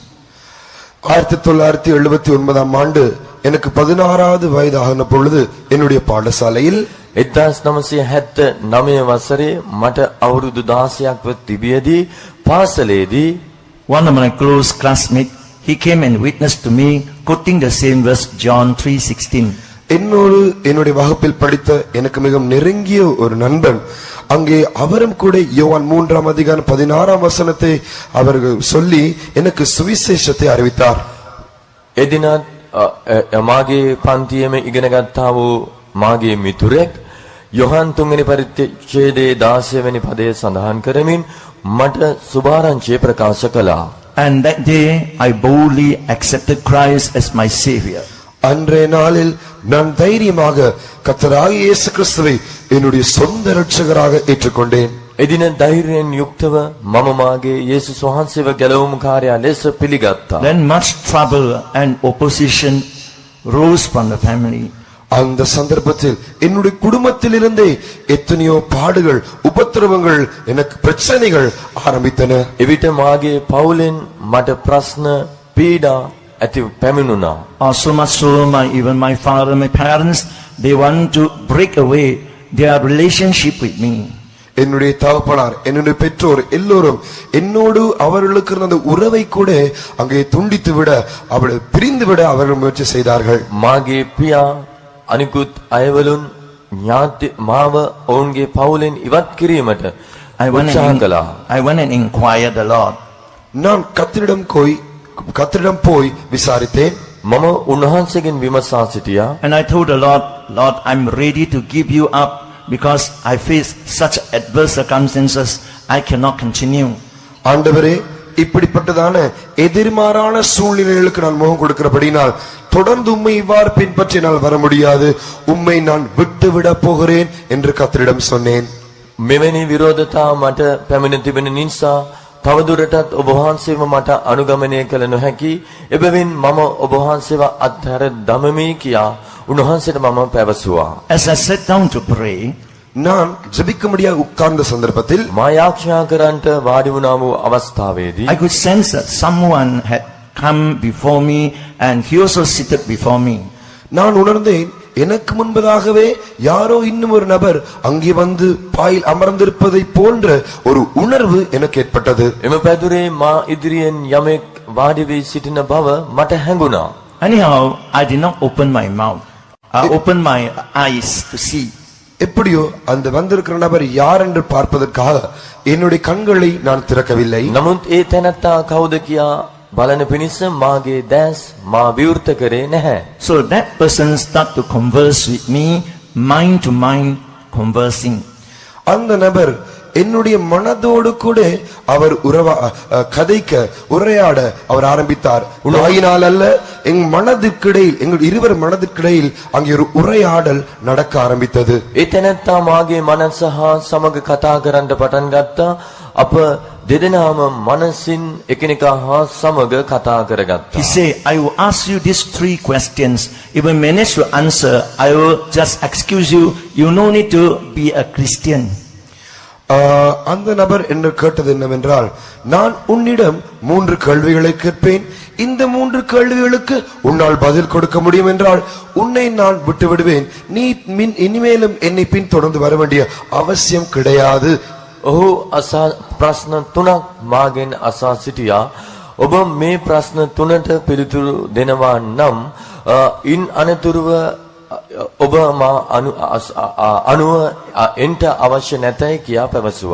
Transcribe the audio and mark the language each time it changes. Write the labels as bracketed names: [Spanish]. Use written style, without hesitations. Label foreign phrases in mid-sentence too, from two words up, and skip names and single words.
[Tamil] 1979 ஆண்டு எனக்கு 16வது வயதான பொழுது என்னுடைய பாடசாலையில் [Sinhala] 1979 වසරේ මට අවුරුදු 16ක් ව තිබියදී පාසලේදී [English] one of my close classmates, he came and witnessed to me quoting the same verse, John 3:16. [Tamil] என்னோடு என்னுடைய வகுப்பில் படித்த எனக்கு மிகவும் நெருங்கிய ஒரு நண்பன் அங்கே அவரும் கூட யோவான் 3ஆம் அதிகாரம் 16ஆம் வசனத்தை அவர்கள் சொல்லி எனக்கு சுவிசேஷத்தை அறிவித்தார். [Sinhala] එදිනත් මාගේ පන්තියේම ඉගෙන ගත්තා වූ මාගේ මිතුරෙක් යොහන් 3 වෙනි පරිච්ඡේදයේ 16 වෙනි පදයේ සඳහන් කරමින් මට සුභාරංචිය ප්‍රකාශ කළා. [English] And that day I boldly accepted Christ as my savior. [Tamil] அன்றைய நாளில் நான் தைரியமாக கர்த்தராகிய இயேசு கிறிஸ்துவை என்னுடைய சொந்த இரட்சகராக ஏற்றுக்கொண்டேன். [Sinhala] එදින ධෛර්යයෙන් යුක්තව මම මාගේ යේසුස් වහන්සේව ගැලවුම් කාර්යය ලෙස පිළිගත්තා. [English] Then much trouble and opposition rose from the family. [Tamil] அந்த சந்தர்ப்பத்தில் என்னுடைய குடும்பத்திலிருந்தே எத்தனையோ பாடுகள் உபத்திரவங்கள் எனக்கு பிரச்சனைகள் ஆரம்பித்தன. [Sinhala] එවිට මාගේ පවුලෙන් මට ප්‍රශ්න පීඩා ඇති පැමිණුණා. [English] So much so, even my father and my parents, they want to break away their relationship with me. [Tamil] என்னுடைய தகப்பனார் என்னுடைய பெற்றோர் எல்லோரும் என்னோடு அவர்களுக்கு இருந்த உறவை கூட அங்கே துண்டித்து விட அவளை பிரிந்து விட அவர்கள் முயற்சி செய்தார்கள். [Sinhala] මාගේ පියා අනිකුත් අයවලුන් ඥාති මාව ඔවුන්ගේ පවුලෙන් ඉවත් කිරීමට උත්සාහ කළා. [English] I went and inquired the Lord. [Tamil] நான் கர்த்தரிடம் போய் விசாரித்தேன். [Sinhala] මම උන්වහන්සේගෙන් විමසා සිටියා. [English] And I told the Lord, Lord, I'm ready to give you up because I face such adverse circumstances, I cannot continue. [Tamil] ஆண்டவரே, இப்படிப்பட்டதான எதிர்மாறான சூழ்நிலைகளுக்கு நான் முகம் கொடுக்கிறபடினால் தொடர்ந்து உம்மை இவ்வாறு பின்பற்றினால் வர முடியாது, உம்மை நான் விட்டுவிட போகிறேன் என்று கர்த்தரிடம் சொன்னேன். [Sinhala] මෙවැනි විරෝධතා මට පැමිණ තිබෙන නිසා තවදුරටත් ඔබ වහන්සේව මට අනුගමනය කළ නොහැකි. එබැවින් මම ඔබ වහන්සේව අත්හැර දමමි කියා උන්වහන්සේට මම පැවසුවා. [English] As I sat down to pray, [Tamil] நான் ஜெபிக்கும்படியாக உட்கார்ந்த சந்தர்ப்பத்தில் [Sinhala] මා යාඥා කරන්ට වාඩි වුණා වූ අවස්ථාවේදී [English] I could sense that someone had come before me and he also seated before me. [Tamil] நான் உணர்ந்தேன், எனக்கு முன்பதாகவே யாரோ இன்னும் ஒரு நபர் அங்கே வந்து பாயில் அமர்ந்திருப்பதை போன்ற ஒரு உணர்வு எனக்கு ஏற்பட்டது. [Sinhala] එම පැදුරේ මා ඉදිරියෙන් යමෙක් වාඩි වී සිටින බව මට හැඟුණා. [English] Anyhow, I did not open my mouth. I opened my eyes to see. [Tamil] எப்படியோ அந்த வந்திருக்கிற நபர் யார் என்று பார்ப்பதற்காக என்னுடைய கண்களை நான் திறக்கவில்லை. [Sinhala] නමුත් ඒ තැනැත්තා කවුද කියා බලන පිණිස මාගේ දැස් මා විවෘත කරේ නැහැ. [English] So that person started to converse with me, mind to mind conversing. [Tamil] அந்த நபர் என்னுடைய மனதோடு கூட அவர் உரையாட அவர் ஆரம்பித்தார். உணவாயினால் அல்ல, எங்கள் மனதிற்கிடையில், எங்கள் இருவர் மனதிற்கிடையில் அங்கே ஒரு உரையாடல் நடக்க ஆரம்பித்தது. [Sinhala] ඒ තැනැත්තා මාගේ මනස හා සමග කතා කරන්න පටන් ගත්තා. අප දෙදෙනාම මනසින් එකිනෙකා හා සමග කතා කරගත්තා. [English] He said, I will ask you these 3 questions. If I manage to answer, I will just excuse you. You no need to be a Christian. [Tamil] அந்த நபர் என்று கேட்டது என்னவென்றால், நான் உன்னிடம் 3 கேள்விகளை கேட்பேன். இந்த 3 கேள்விகளுக்கு உன்னால் பதில் கொடுக்க முடியும் என்றால் உன்னை நான் விட்டு விடுவேன். நீ இனிமேலும் என்னை பின் தொடர்ந்து வர வேண்டிய அவசியம் கிடையாது. [Sinhala] ඔහු ප්‍රශ්න 3ක් මාගෙන් අසා සිටියා. ඔබ මේ ප්‍රශ්න 3ට පිළිතුරු දෙනවා නම් ඉන් අනතුරුව ඔබ මා අනුව එන්ට අවශ්‍ය නැතයි කියා පැවසුවා.